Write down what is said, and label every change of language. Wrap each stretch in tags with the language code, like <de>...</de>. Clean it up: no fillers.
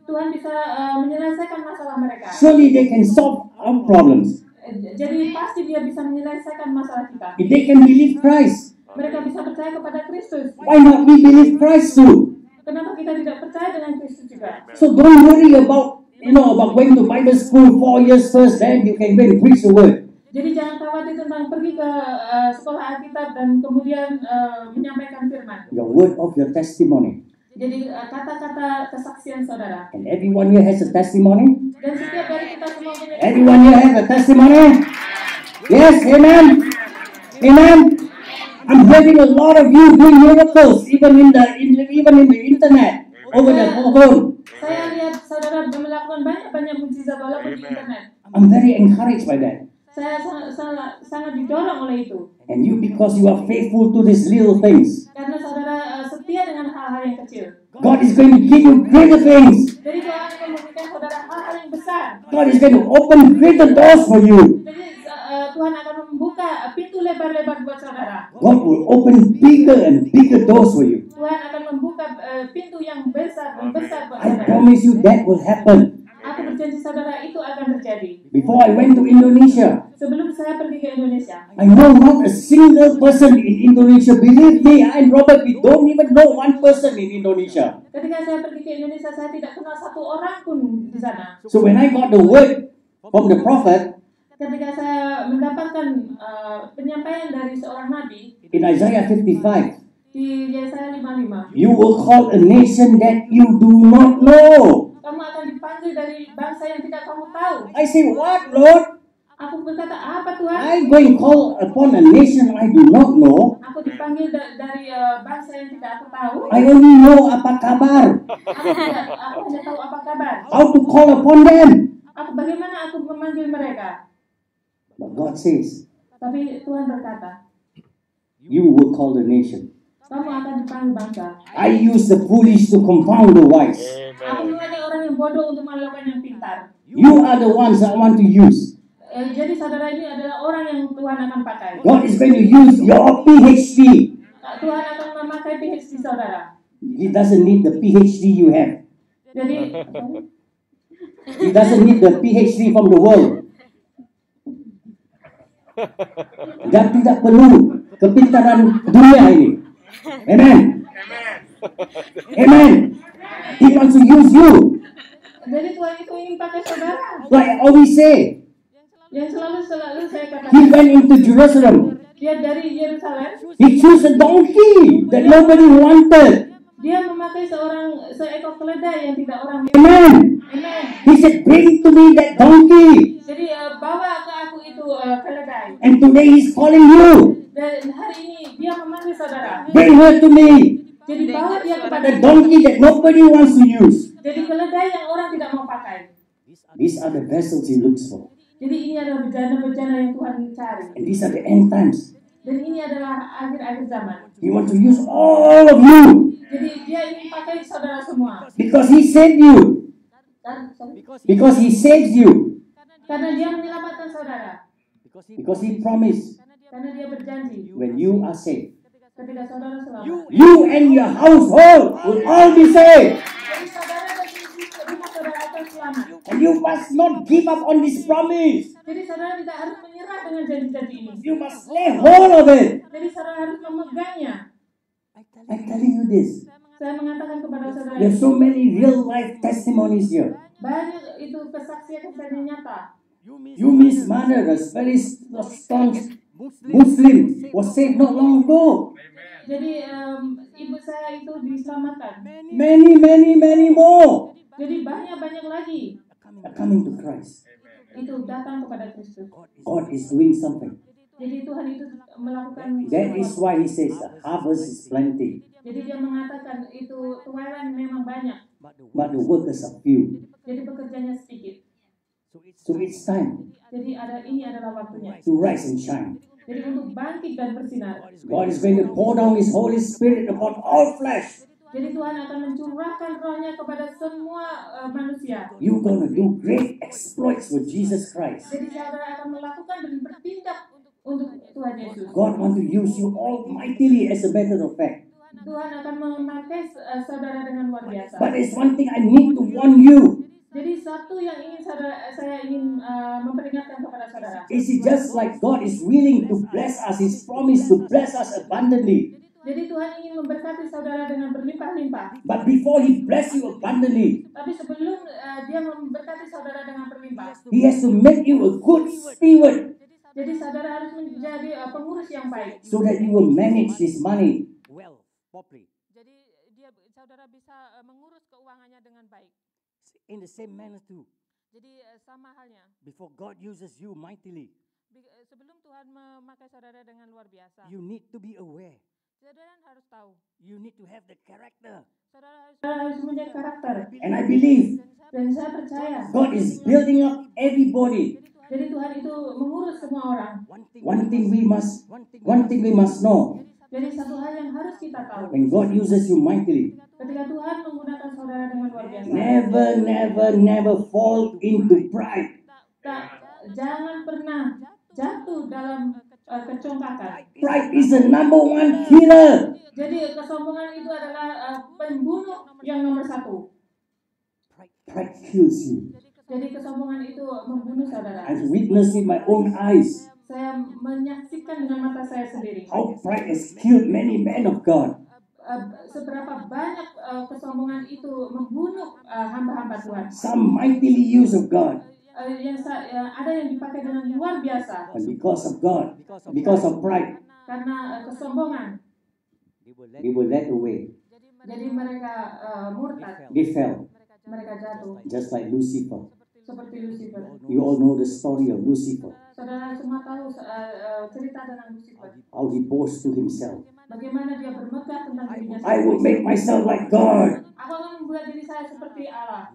<id>Tuhan bisa menyelesaikan masalah mereka.</id> <en>surely they can solve our problems.</en> <id>Jadi pasti dia bisa menyelesaikan masalah kita.</id> <en>If they can believe Christ,</en> <id>Mereka bisa percaya kepada Kristus.</id> <en>why not we believe Christ too?</en> <id>Kenapa kita tidak percaya dengan Kristus juga?</id> <en>So don't worry about going to Bible school 4 years first, then you can go and preach the word.</en> <id>Jadi jangan khawatir tentang pergi ke sekolah Alkitab dan kemudian menyampaikan firman.</id> <en>Your word of your testimony.</en> <id>Jadi kata-kata kesaksian saudara.</id> <en>And everyone here has a testimony.</en> <id>Dan setiap dari kita semua punya</id> <en>Everyone here has a testimony. Yes, amen. Amen. I'm hearing a lot of you doing miracles, even in the internet. over the phone.</en> <id>Saya lihat saudara melakukan banyak mukjizat walaupun di internet.</id> <en>I'm very encouraged by that.</en> <id>Saya sangat didorong oleh itu.</id> <en>And you, because you are faithful to these little things,</en> <id>Karena saudara setia dengan hal-hal yang kecil.</id> <en>God is going to give you greater things.</en> <id>Jadi Tuhan akan memberikan saudara hal-hal yang besar.</id> <en>God is going to open greater doors for you.</en> <id>Jadi Tuhan akan membuka pintu lebar-lebar buat saudara.</id> <en>God will open bigger and bigger doors for you.</en> <id>Tuhan akan membuka pintu yang besar dan besar buat</id> <en>I</en> <id>saudara.</id> <en>promise you that will happen.</en> <id>Aku berjanji saudara itu akan terjadi.</id> <en>Before I went to Indonesia,</en> <id>Sebelum saya pergi ke Indonesia,</id> <en>I know not a single person in Indonesia. Believe me, I and Robert, we don't even know one person in Indonesia.</en> <id>ketika saya pergi ke Indonesia, saya tidak kenal satu orang pun di sana.</id> <en>So when I got the word from the prophet</en> <id>Ketika saya mendapatkan penyampaian dari seorang nabi</id> <en>in Isaiah 55,</en> <id>di Yesaya 55,</id> <en>you will call a nation that you do not know.</en> <id>kamu akan dipanggil dari bangsa yang tidak kamu tahu.</id> <en>I say, what, Lord?</en> <id>Aku berkata, apa Tuhan?</id> <en>I'm going to call upon a nation I do not know.</en> <id>Aku dipanggil dari bangsa yang tidak aku tahu.</id> <en>I only know</en> <id>apa kabar. Aku hanya tahu apa kabar.</id> <en>How to call upon them.</en> <id>Bagaimana aku memanggil mereka?</id> <en>But God says,</en> <id>Tapi Tuhan berkata,</id> <en>you will call the nation.</en> <id>kamu akan dipanggil bangsa.</id> <en>I use the foolish to confound the wise.</en> <id>Aku mengajak orang yang bodoh untuk melakukan yang pintar.</id> <en>You are the ones I want to use.</en> <id>Jadi saudara ini adalah orang yang Tuhan akan pakai.</id> <en>God is going to use your PhD.</en> <id>Tuhan akan memakai PhD saudara.</id> <en>He doesn't need the PhD you have.</en> <id>Jadi He doesn't need the PhD from the world. Dan tidak perlu kepintaran dunia ini. Amen. Amen.</id> <en>He wants to use you.</en> <id>jadi Tuhan itu ingin pakai saudara.</id> <en>Like I always say,</en> <id>Yang selalu saya</id> <en>he</en> <id>katakan,</id> <en>went into Jerusalem.</en> <id>dia dari Yerusalem,</id> <en>He chose a donkey that nobody wanted.</en> <id>dia memakai seekor keledai yang tidak orang Amen. Amen.</id> <en>He said, bring to me that donkey.</en> <id>Jadi bawa ke aku itu keledai.</id> <en>And today he's calling you.</en> <id>Dan hari ini dia memanggil saudara.</id> <en>Bring her to me.</en> <id>Jadi bawa dia kepada</id> <en>The donkey that nobody wants to use.</en> <id>Jadi keledai yang orang tidak mau pakai.</id> <en>These are the vessels he looks for.</en> <id>Jadi ini adalah bejana-bejana yang Tuhan cari.</id> <en>And these are the end times.</en> <id>Dan ini adalah akhir-akhir zaman.</id> <en>He wants to use all of you. Jadi dia ingin pakai saudara semua. Because he saved you. Sorry. Because he saves you.</en> <id>Karena dia menyelamatkan saudara.</id> <en>Because he promised,</en> <id>Karena dia berjanji</id> <en>when you are saved,</en> <id>ketika saudara selamat.</id> <en>you and your household will all be saved.</en> <id>Jadi saudara dan rumah saudara akan selamat.</id> <en>And you must not give up on this promise.</en> <id>Jadi saudara tidak harus menyerah dengan janji-janji ini.</id> <en>You must lay hold of it.</en> <id>Jadi saudara harus memegangnya.</id> <en>I'm telling you this.</en> <id>Saya mengatakan kepada saudara,</id> <en>There's so many real life testimonies here.</en> <id>banyak itu kesaksian-kesaksian nyata.</id> <en>Yumi's mother, a very staunch Muslim, was saved not long ago.</en> <id>Jadi ibu saya itu diselamatkan.</id> <en>Many more</en> <id>Jadi banyak lagi</id> <en>are coming to Christ.</en> <id>itu datang kepada Kristus.</id> <en>God is doing something.</en> <id>Jadi Tuhan itu melakukan</id> <en>That is why he says the harvest is plenty,</en> <id>Jadi dia mengatakan itu tuaran memang banyak.</id> <en>but the workers are few.</en> <id>Jadi pekerjanya sedikit.</id> <en>So it's time</en> <id>Jadi ini adalah waktunya.</id> <en>to rise and shine.</en> <id>Jadi untuk bangkit dan bersinar.</id> <en>God is going to pour down his Holy Spirit upon all flesh.</en> <id>Jadi Tuhan akan mencurahkan rohnya kepada semua manusia.</id> <en>You're going to do great exploits for Jesus Christ.</en> <id>Jadi saudara akan melakukan dan bertindak untuk Tuhan Yesus.</id> <en>God wants to use you almightily, as a matter of fact.</en> <id>Tuhan akan memakai saudara dengan luar biasa.</id> <en>But there's one thing I need to warn you.</en> <id>Jadi satu yang ingin saya ingin memperingatkan kepada saudara.</id> <en>Is it just like God is willing to bless us, his promise to bless us abundantly.</en> <id>Jadi Tuhan ingin memberkati saudara dengan berlimpah-limpah.</id> <en>But before he bless you abundantly,</en> <id>Tapi sebelum dia memberkati saudara dengan berlimpah,</id> <en>he has to make you a good steward</en> <id>jadi saudara harus menjadi pengurus yang baik.</id> <en>so that you will manage this money. well, properly.</en> <id>Jadi saudara bisa mengurus keuangannya dengan baik.</id> <en>In the same manner too,</en> <id>Jadi sama halnya.</id> <en>before God uses you mightily,</en> <id>Sebelum Tuhan memakai saudara dengan luar biasa,</id> <en>you need to be aware</en> <id>Saudara harus tahu.</id> <en>You need to have the character.</en> <id>Saudara harus punya karakter.</id> <en>And I believe</en> <id>Dan saya percaya.</id> <en>God is building up everybody.</en> <id>Jadi Tuhan itu mengurus semua orang.</id> <en>One thing we must know.</en> <id>Jadi satu hal yang harus kita tahu.</id> <en>When God uses you mightily,</en> <id>Ketika Tuhan menggunakan saudara dengan luar biasa.</id> <en>never fall into pride.</en> <id>Jangan pernah jatuh dalam kecongkakan.</id> <en>Pride is the number one killer.</en> <id>Jadi kesombongan itu adalah pembunuh yang nomor satu.</id> <en>Pride kills you.</en> <id>Jadi kesombongan itu membunuh saudara.</id> <en>I've witnessed with my own eyes</en> <id>Saya menyaksikan dengan mata saya sendiri.</id> <en>how pride has killed many men of God.</en> <id>Seberapa banyak kesombongan itu membunuh hamba-hamba Tuhan.</id> <en>Some mightily used of God.</en> <id>Ada yang dipakai dengan luar biasa.</id> <en>But because of God, because of pride,</en> <id>Karena kesombongan.</id> <en>they were led away.</en> <id>Jadi mereka murtad.</id> <en>They fell,</en> <id>Mereka jatuh.</id> <en>just like Lucifer.</en> <id>Seperti Lucifer.</id> <en>You all know the story of Lucifer,</en> <id>Saudara semua tahu cerita tentang Lucifer.</id> <en>how he boasts to himself.</en> <id>Bagaimana dia bermegah tentang dirinya</id> <en>I will make myself like God.</en> <id>Aku akan membuat diri saya seperti Allah.</id>